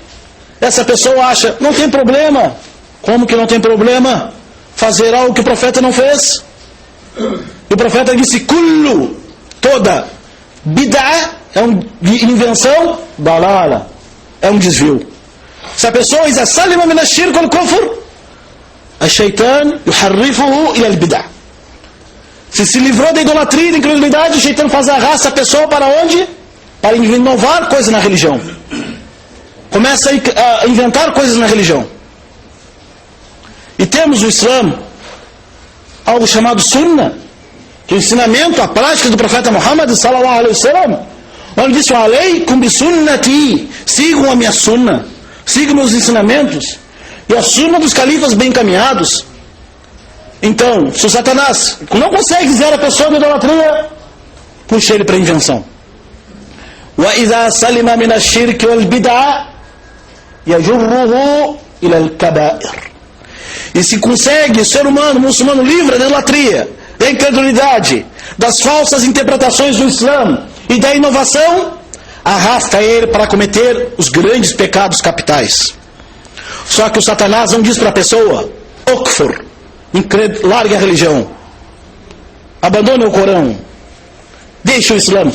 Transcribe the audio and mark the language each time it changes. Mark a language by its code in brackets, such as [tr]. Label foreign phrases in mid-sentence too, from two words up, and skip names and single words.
[pt] Essa pessoa acha, não tem problema. Como que não tem problema? Fazer algo que o profeta não fez. E o profeta disse, kullu, toda bid'ah é uma invenção, dalala, é um desvio. Se a pessoa diz, [ar] سلم من الشرك والكفر الشيطان يحرفه إلى البدعة. [pt] Se livrou da idolatria e da incredulidade, o Shaitan faz arrasta a pessoa para onde? Para inovar coisas na religião. Começa a inventar coisas na religião. E temos o Islã, algo chamado Sunnah, que é o ensinamento, a prática do profeta Muhammad [ar] صلى الله عليه وسلم, [pt] onde disse, [ar] عليكم بسنتي, [pt] sigam a minha sunnah, sigam meus ensinamentos, e a sunnah dos califas bem encaminhados. Então, se o Satanás não consegue dizer a pessoa da idolatria, puxa ele para a invenção. [ar] وَإِذَا سَلِمَ مِنَ الشِّرْكِ وَالْبِدْعَةِ يَجُرُّهُ إِلَى الْكَبَائِرِ. [pt] E se consegue o ser humano, muçulmano, livre da idolatria, da incredulidade, das falsas interpretações do Islã e da inovação, arrasta ele para cometer os grandes pecados capitais. Só que o Satanás não diz para a pessoa, okfur, largue a religião, abandone o Corão, deixe o Islã.